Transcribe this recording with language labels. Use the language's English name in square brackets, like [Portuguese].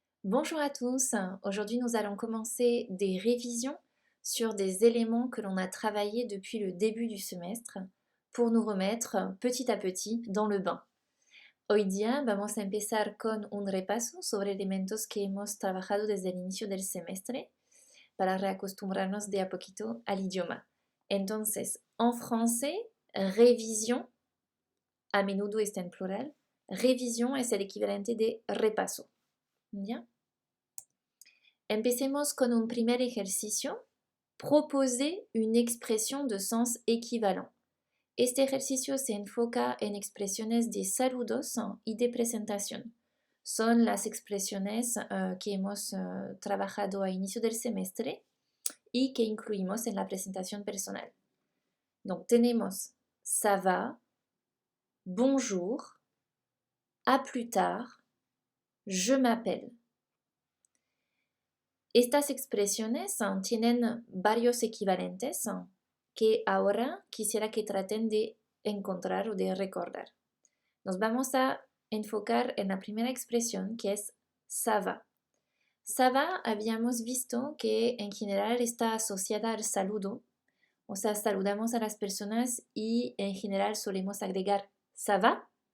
[French] Bonjour à tous, aujourd'hui nous allons commencer des révisions sur des éléments que l'on a travaillés depuis le début du semestre pour nous remettre petit à petit dans le bain. [Spanish] Hoy día vamos a empezar con un repaso sobre elementos que hemos trabajado desde el inicio del semestre para reacostumbrarnos de a poquito al idioma. Entonces, [French] en français, [Spanish] révision, a menudo está en plural, révision es el equivalente de repaso. ¿Ya? Empecemos con un primer ejercicio. [French] Proposer une expresión de sens équivalent. [Spanish] Este ejercicio se enfoca en expresiones de saludos y de presentación. Son las expresiones que hemos trabajado a inicio del semestre y que incluimos en la presentación personal. Donc tenemos ça va, bonjour, à plus tard, je m'appelle. Estas expresiones tienen varios equivalentes que ahora quisiera que traten de encontrar o de recordar. Nos vamos a enfocar en la primera expresión que es ça va. Ça va habíamos visto que en general está asociada al saludo, o sea, saludamos a las personas y en general solemos agregar ça va.